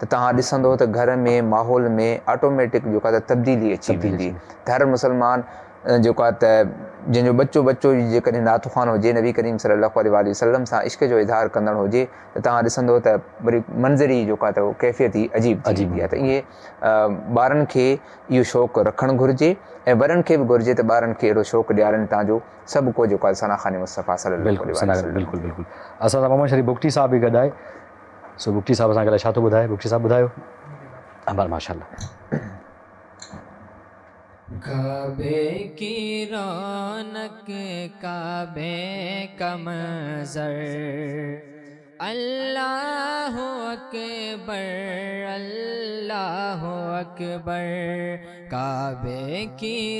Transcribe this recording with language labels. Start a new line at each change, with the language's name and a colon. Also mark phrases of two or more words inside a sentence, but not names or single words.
Sindhi: तव्हां ॾिसंदो त घर में माहौल में ऑटोमेटिक जेका त तब्दीली अची वेंदी त हर मुसलमान जेको आहे त जंहिंजो बच्चो जेकॾहिं नात ख़्वान हुजे नबी करीम
Arabic: صلى الله عليه وسلم
Sindhi: सां इश्क़ जो इज़हार कंदड़ हुजे त तव्हां ॾिसंदो त वरी मंज़र ई जेको आहे त उहो कैफ़ियत ई अजीब थी वेंदी आहे त इहे ॿारनि खे इहो शौक़ु रखणु घुरिजे ऐं वरनि खे बि घुरिजे त ॿारनि खे अहिड़ो शौक़ु ॾियारनि तव्हांजो सभु को जेको आहे सनाख़ाने मुस्तफ़ा
Arabic: صلى الله عليه وسلم
Sindhi: बिल्कुलु बिल्कुलु असां सां मोहम्मद शरीफ़ बुख्ती साहब बि गॾु आहे सो बुख्ती साहब असांखे लाइ छा थो ॿुधाए बुख्ती साहब ॿुधायो माशाल्लाह
Urdu: کعبے کی رونق کعبے کا منظر اللہ
Arabic: اکبر اللہ اکبر
Urdu: کعبے کی